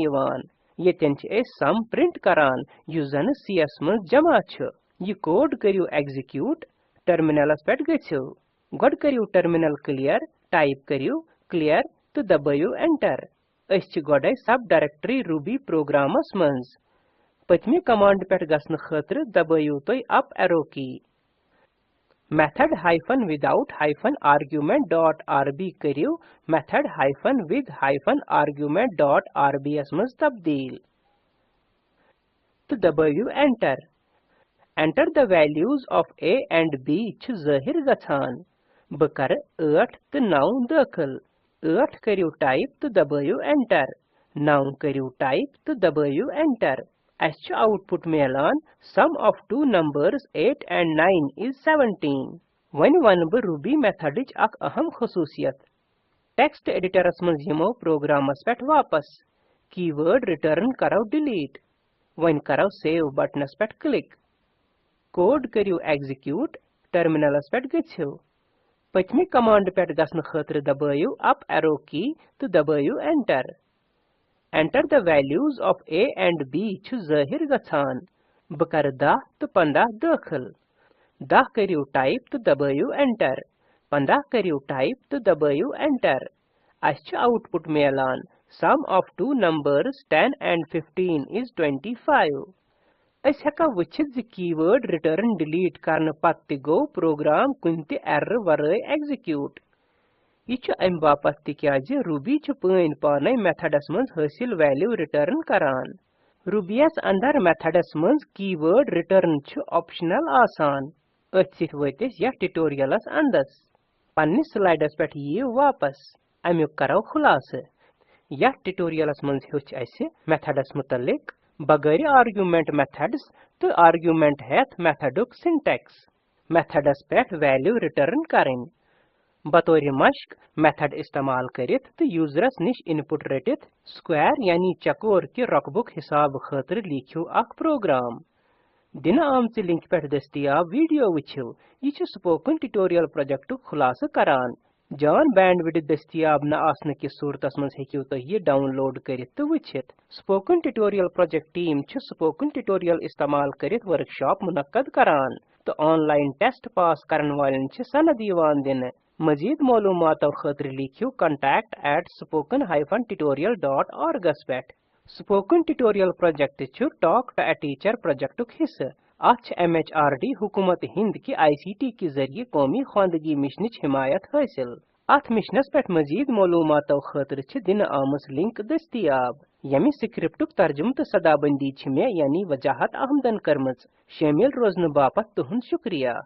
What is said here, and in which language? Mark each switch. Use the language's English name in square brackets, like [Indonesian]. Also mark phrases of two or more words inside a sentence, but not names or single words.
[Kashmiri] यवान येतन छ सम प्रिंट करान युस जन cs मज जमा छु ये कोड करियो एग्जीक्यूट टर्मिनलस पेट गछियो गोड करियो [English] terminal clear [Kashmiri] टाइप करियो क्लियर तो दबायो एंटर अच्छ गोडे [English] sub directory [Kashmiri] रूबी प्रोग्रामस मज पतमी कमांड पेट गसन खतर दबायो तो [English] up arrow key method hyphen without hyphen argument dot rb [Kashmiri] करियो [English] method hyphen with hyphen argument dot rbs [Kashmiri] मज तब्दील तो दबायो एंटर [English] enter the values of a and b [Kashmiri] छ ज़ाहिर गछान बकर 8 तो 9 दाखिल 8 करियो टाइप तो दबायो एंटर 9 करियो टाइप तो दबायो एंटर अच्छ आउटपुट मेलान [English] sum of two numbers 8 and 9 is 17 [Kashmiri] वन वन ब रूबी मेथडिच अक अहम खसूसियत टेक्स्ट एडिटरस मज यमो प्रोग्रामस पेट वापस [English] keyword return [Kashmiri] करो डिलीट वन करो सेव बटनस पेट क्लिक कोड करियो एग्जीक्यूट टर्मिनलस पेट गछियो पचमी कमांड पेट गसन खतर दबायो [English] up arrow key [Kashmiri] तो दबायो एंटर [English] enter the values of a and b [Kashmiri] छु ज़ाहिर गछान बकर 10 तो 15 दाखिल 10 करियो टाइप तो दबायो एंटर 15 करियो टाइप तो दबायो एंटर अच्छ आउटपुट मेलान [English] sum of two numbers 10 and 15 is 25 [Kashmiri] अस हेका वचित ज [English] keyword return [Kashmiri] डिलीट करन पत्ति गो प्रोग्राम कुंति एरर वराय एग्जीक्यूट यह अम बापत तिक्याज रूबी पन पाने मेथडस मज हासिल वैल्यू रिटर्न करान रूबीयस अंदर मेथडस मज [English] keyword return [Kashmiri] ऑप्शनल आसान अथ वतिस यह ट्यूटोरियलस अंदस पन्ने स्लाइडस पे ये वापस अमुक करो खुलास यह ट्यूटोरियलस मज हेच असे मेथडस मुतलिक बगैर आर्गुमेंट मेथड्स तो आर्गुमेंट हेथ मेथडुक सिंटैक्स मेथडस पे [English] value return [Kashmiri] करें बतौर मश्क मेथड इस्तेमाल करित तो यूजरस निश इनपुट रटित स्क्वायर यानी चकोर के रकबुक हिसाब खतर लिखियो अख प्रोग्राम दिन आमच लिंक पे दस्तियाब वीडियो वुछियो यह स्पोकन ट्यूटोरियल प्रोजेक्ट खुलास करान जान बैंडविड्थ दस्तियाब न आसने की सूरतस मज हेकियो तो यह डाउनलोड करित तो वुछित स्पोकन ट्यूटोरियल प्रोजेक्ट टीम स्पोकन ट्यूटोरियल इस्तेमाल करित वर्कशॉप मुनक्कद करान तो [English] online test [Kashmiri] पास करन वालन सनद यवान दिन मजीद मालूमातों खतर लिखियो contact@spoken-tutorial.org पेट स्पोकन ट्यूटोरियल प्रोजेक्ट टॉक टू अ टीचर प्रोजेक्ट हिस्सा अच MHRD हुकूमत हिंद की ICT के जरिए कौमी खानदगी मिशन हिमायत हासिल अथ मिशनस पे मजीद मालूमातों खतर दिन आमस लिंक दस्तियाब यमी स्क्रिप्टुक तर्जुम तो सदाबंदी मे यानी वजाहत आहमदन करमच शामिल रोजन बापत तुहंद शुक्रिया।